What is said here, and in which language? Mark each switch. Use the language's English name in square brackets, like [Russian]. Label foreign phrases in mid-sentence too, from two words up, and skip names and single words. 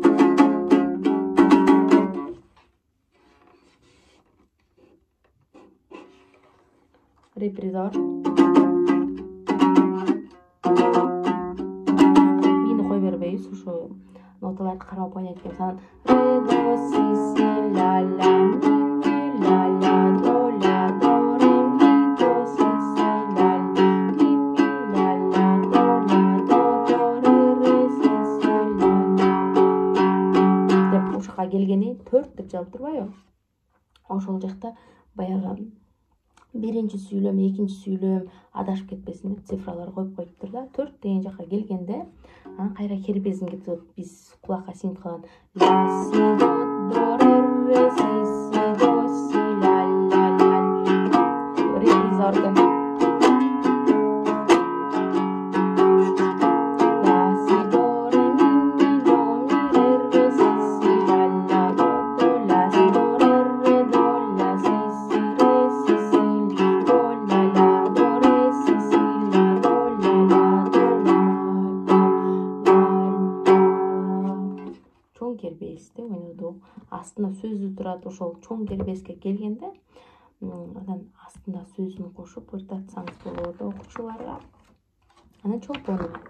[Kyrgyz] Репризор. Ушу ноталарды карап ойнойт экенбиз. Анан ре до си си ля ля ми ля ля до ре ми до си си ля ля ми ля ля до ре ре си си ля ля деп ушуга келгени 4 деп жазып турбайбы? Ошол жакта баягы биринчи сүйлөм, экинчи сүйлөм адашып кетпесин деп цифралар коюп коюптур да. 4 деген жакка келгенде анан кайра кербезин кетип биз кулакка сиңип калган ля си до ре си си до си ля ля ля репризордон ля си до ре ми до ми ре ре си си ля ля до ля си до ре до ля си си ре си си до ля ля до ре си си ля до ля ля до ля. Чоң кербесте ойнодук. Астында сөзү турат, ошол чоң кербеске келгенде анан астында сөзүн кошуп ырдатсаңыз болот окуучуларга. Анан чолпону.